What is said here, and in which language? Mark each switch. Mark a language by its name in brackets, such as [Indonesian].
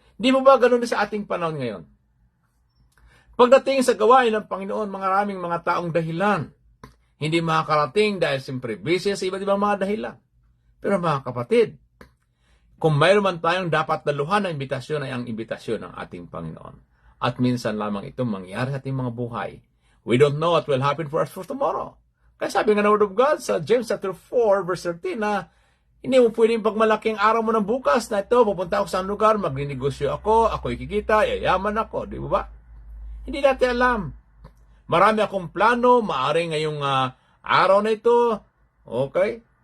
[Filipino] Hindi mo ba ganun sa ating panahon ngayon? Pagdating sa gawain ng Panginoon, maraming mga taong dahilan. Hindi makakarating dahil siyempre busy sa iba't ibang mga dahilan. Pero mga kapatid, kung mayroon man tayong dapat daluhan na imbitasyon ay ang imbitasyon ng ating Panginoon. At minsan lamang itong mangyari sa ating mga buhay. [English] We don't know what will happen for us for tomorrow. [Filipino] Kaya sabi nga ng Word of God sa James chapter 4 verse 13 na hindi mo pwedeng pagmalaking araw mo ng bukas na ito, pupunta ako sa lugar, magninegosyo ako ikikita, yayaman ako, di ba? Hindi natin alam. Marami akong plano, maaring ngayong araw na ito, okay?